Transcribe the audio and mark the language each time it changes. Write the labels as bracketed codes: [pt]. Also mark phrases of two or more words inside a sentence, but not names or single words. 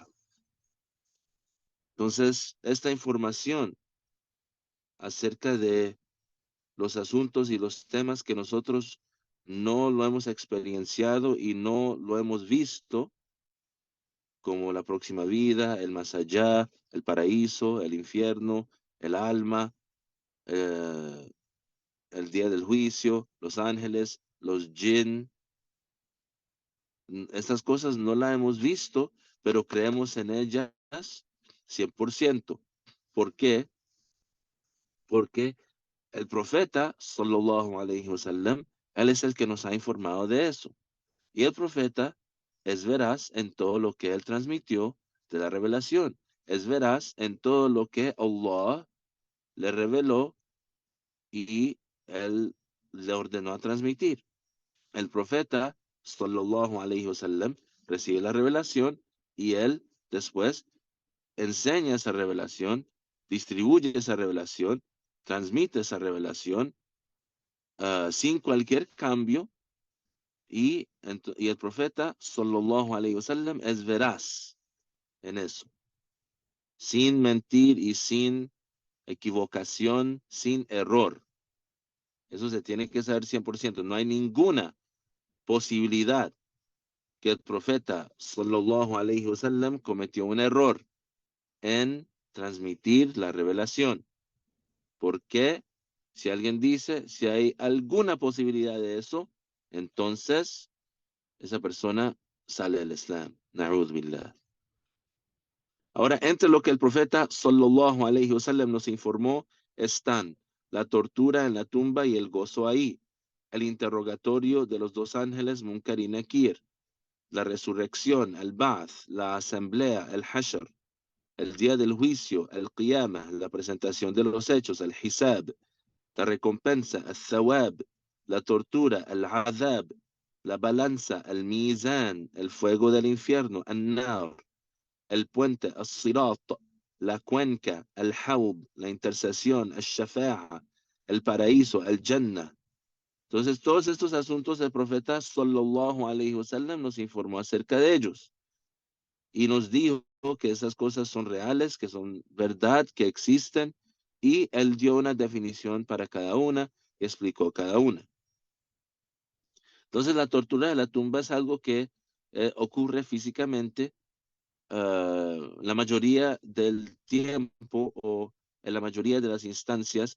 [es] Entonces, esta información acerca de los asuntos y los temas que nosotros no lo hemos experienciado y no lo hemos visto, como la próxima vida, el más allá, el paraíso, el infierno, el alma, eh, el día del juicio, los ángeles, los jinn. Estas cosas no las hemos visto, pero creemos en ellas 100%. ¿Por qué? porque el profeta, [ar] صلى الله عليه وسلم, [es] él es el que nos ha informado de eso. Y el profeta es veraz en todo lo que él transmitió de la revelación. Es veraz en todo lo que Allah le reveló y él le ordenó a transmitir. El profeta, [ar] صلى الله عليه وسلم, [es] recibe la revelación y él después enseña esa revelación, distribuye esa revelación, transmite esa revelación sin cualquier cambio y el profeta, [ar] صلى الله عليه وسلم, [es] es veraz en eso, sin mentir y sin equivocación, sin error. Eso se tiene que saber 100%. No hay ninguna posibilidad que el profeta, [ar] صلى الله عليه وسلم, [es] cometió un error en transmitir la revelación. ¿Por qué? Si alguien dice, si hay alguna posibilidad de eso, entonces esa persona sale del Islam. [ar] نعوذ بالله. [es] Ahora, entre lo que el profeta [ar] صلى الله عليه وسلم [es] nos informó están la tortura en la tumba y el gozo ahí, el interrogatorio de los dos ángeles Munkar y Nakir, la resurrección, el Ba'ath, la asamblea, el Hashr, el día del juicio, el Qiyamah, la presentación de los hechos, el Hisab, la recompensa, el Thawab, la tortura, el Adhab, la balanza, el Mizan, el fuego del infierno, el Nar, el puente, el Sirat, la cuenca, el Hawd, la intercesión, el Shafa'a, el paraíso, el Jannah. Entonces, todos estos asuntos el profeta [ar] صلى الله عليه وسلم [es] nos informó acerca de ellos y nos dijo que esas cosas son reales, que son verdad, que existen, y él dio una definición para cada una y explicó cada una. Entonces, la tortura de la tumba es algo que ocurre físicamente la mayoría del tiempo o en la mayoría de las instancias.